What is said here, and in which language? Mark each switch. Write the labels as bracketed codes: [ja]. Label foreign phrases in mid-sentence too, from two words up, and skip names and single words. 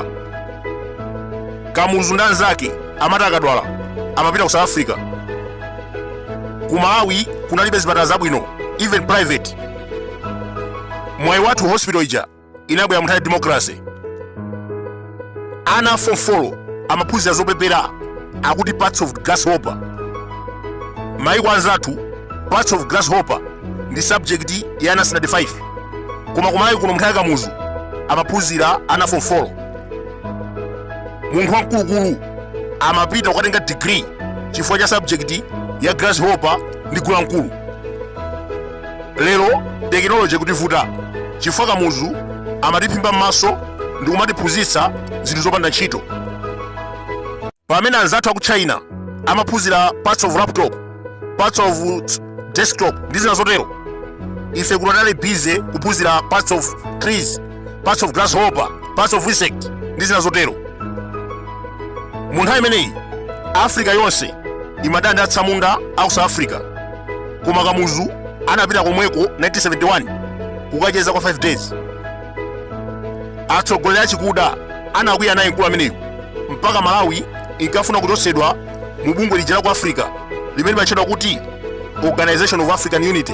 [ny] Kamuzu ndi anzake amati akadwala amapita ku South Africa. Ku Malawi kunalibe zipatala zabwino, [en] even private. [ny] Mwayi wathu hospital ija inabwera mu nthawi ya democracy. Ana fofolo amaphunzira zopepera akuti [en] parts of grasshopper. [ny] Mayiko anzathu [en] parts of grasshopper [ny] ndi subject ya ana standard 5. Koma ku Malawi kuno mu nthawi yakamuzu amaphunzira ana fofolo. Munthu wamkulukulu amapita kukatenga degree chifukwa cha subject ya grasshopper ndi gulankulu. Lero technology kutivuta chifukwa kamuzu amatiphimba m'maso ndi kumatiphunzitsa zinthu zopanda ntchito. Pamene anzathu aku China amaphunzira [en] parts of laptop, parts of desktop [ny] ndi zina zotero, ife kuno tali busy kuphunzira [en] parts of trees, parts of grasshopper, parts of insect [ny] ndi zina zotero. Mu nthawi imeneyi Africa yonse imadanda atsamunda aku South Africa, koma kamuzu anapita komweko 1971 kukacheza kwa 5 days. Atsogoleri achikuda anakwiya naye mkulu ameneyu mpaka Malawi inkafuna kuchotsedwa mu bungwe lija ku Africa limene limatchedwa kuti Organization of African Unity.